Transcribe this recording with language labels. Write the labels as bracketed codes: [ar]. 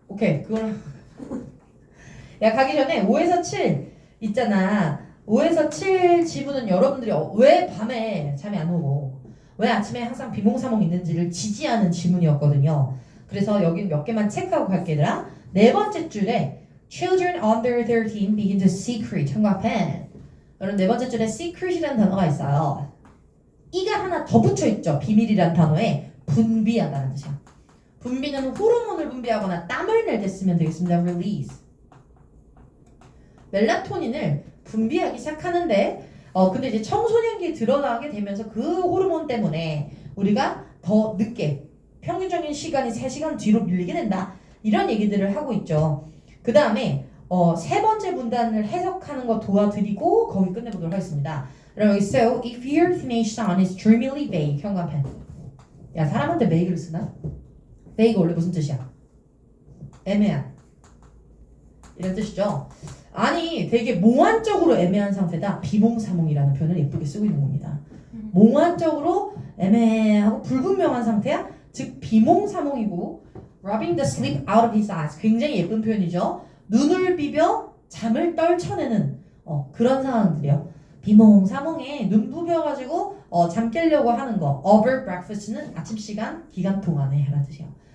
[ko] 오케이, 그걸. 야, 가기 전에 5에서 7 있잖아. 5에서 7 지문은 여러분들이 왜 밤에 잠이 안 오고 왜 아침에 항상 비몽사몽 있는지를 지지하는 지문이었거든요. 그래서 여기 몇 개만 체크하고 갈게 얘들아. [en] 네 번째 줄에 Children under 13 begin to secrete [ko] 형과 [en] pen. [ko] 여러분 네 번째 줄에 secret이라는 단어가 있어요. 이가 하나 더 붙여있죠. 비밀이라는 단어에 분비하다는 뜻이야. 분비는 호르몬을 분비하거나 땀을 낼 때 쓰면 되겠습니다. [en] release. [ko] 멜라토닌을 분비하기 시작하는데 근데 이제 청소년기에 들어가게 되면서 그 호르몬 때문에 우리가 더 늦게 평균적인 시간이 3시간 뒤로 밀리게 된다. 이런 얘기들을 하고 있죠. 그 다음에 세 번째 문단을 해석하는 거 도와드리고 거기 끝내보도록 하겠습니다. [en] 그럼 여기 So if your teenage son is dreamily vague [ko] 현관펜. 야 사람한테 vague를 쓰나? vague 원래 무슨 뜻이야? 애매한 이런 뜻이죠. 아니 되게 몽환적으로 애매한 상태다. 비몽사몽이라는 표현을 예쁘게 쓰고 있는 겁니다. 몽환적으로 애매하고 불분명한 상태야. 즉 비몽사몽이고 [en] rubbing the sleep out of his eyes. [ko] 굉장히 예쁜 표현이죠. 눈을 비벼 잠을 떨쳐내는 그런 상황들이요. 비몽사몽에 눈 부벼가지고 잠 깨려고 하는 거. over breakfast는 아침 시간 기간 동안에 하는 뜻이야.